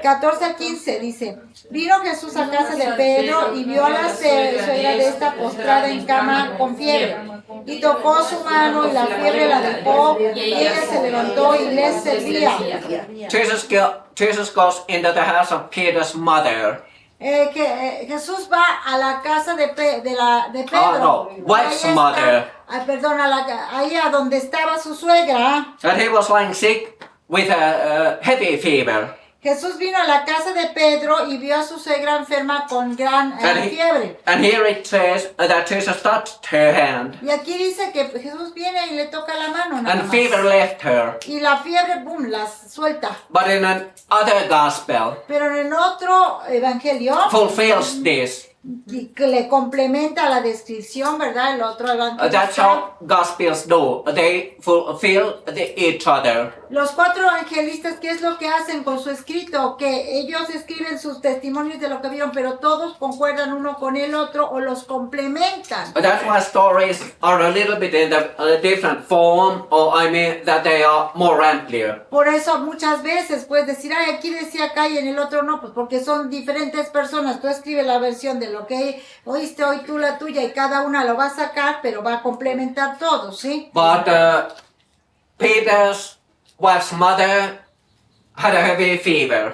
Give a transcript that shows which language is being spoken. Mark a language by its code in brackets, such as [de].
[es] 14 al 15 dice: Vino Jesús a casa de Pedro y vio a la suegra de esta postrada en cama con fiebre. Y tocó su mano y la fiebre la dejó y ella se levantó y les servía. [en] Jesus goes into the house of Peter's mother. [es] Jesús va a la casa de Pedro. [en] Oh, no, wife's [es] Ahí está- [en] mother. [es] perdón, ahí a donde estaba su suegra. [en] And he was lying sick with a heavy fever. [es] Jesús vino a la casa de Pedro y vio a su suegra enferma con gran fiebre. [en] And here it says that Jesus touched her hand. [es] Y aquí dice que Jesús viene y le toca la mano nada [en] And [es] más. [en] fever left her. [es] Y la fiebre, boom, la suelta. [en] But in another gospel, [es] Pero en otro evangelio, [en] fulfills this. [es] y que le complementa la descripción, ¿verdad? El otro evangelio. [en] That's how Gospels do. They fulfill each other. [es] Los cuatro evangelistas, ¿qué es lo que hacen con su escrito? Que ellos escriben sus testimonios de lo que vieron, pero todos concuerdan uno con el otro o los complementan. [en] That's why stories are a little bit in a different form, or I mean that they are more amplier. [es] Por eso muchas veces puedes decir, ay, aquí decía acá y en el otro no, pues porque son diferentes personas. Tú escribes la versión de lo que oíste hoy, tú la tuya, y cada una lo va a sacar, pero va a complementar todo, ¿sí? [en] But Peter's wife's mother had a heavy fever.